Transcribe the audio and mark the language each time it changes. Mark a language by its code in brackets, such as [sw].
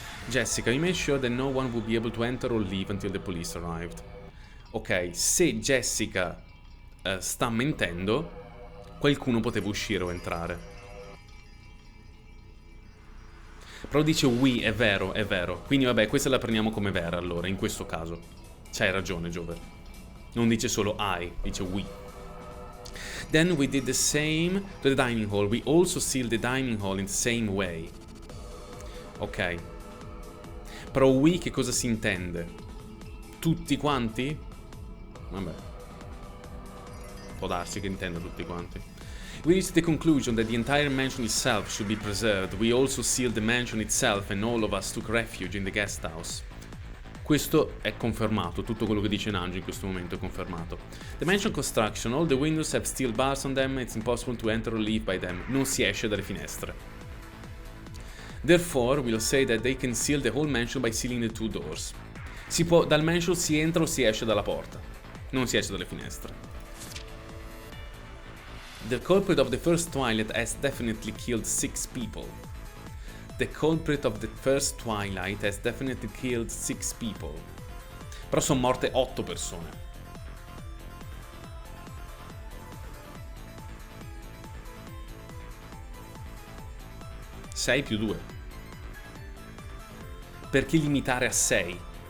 [en] Jessica, we made sure that no one would be able to enter or leave until the police arrived. [it] Ok, se Jessica sta mentendo, qualcuno poteva uscire o entrare. Però dice we, è vero, è vero. Quindi vabbè, questa la prendiamo come vera allora, in questo caso. C'hai ragione, Jover. Non dice solo I, dice we. [en] Then we did the same to the dining hall. We also sealed the dining hall in the same way. Ok. [it] Però we che cosa si intende? Tutti quanti? Vabbè. Può darsi che intenda tutti quanti. [en] We reached the conclusion that the entire mansion itself should be preserved. We also sealed the mansion itself and all of us took refuge in the guest house. [it] Questo è confermato, tutto quello che dice Nanji in questo momento è confermato. [en] The mansion construction, all the windows have steel bars on them, it's impossible to enter or leave by them. [it] Non si esce dalle finestre. [en] Therefore, we'll say that they can seal the whole mansion by sealing the two doors. [it] Dal mansion si entra o si esce dalla porta. Non si esce dalle finestre. [en] The culprit of the first twilight has definitely killed 6 people. The culprit of the first twilight has definitely killed 6 people. [it] Però sono morte 8 persone. Sei più 2. Perché limitare a 6?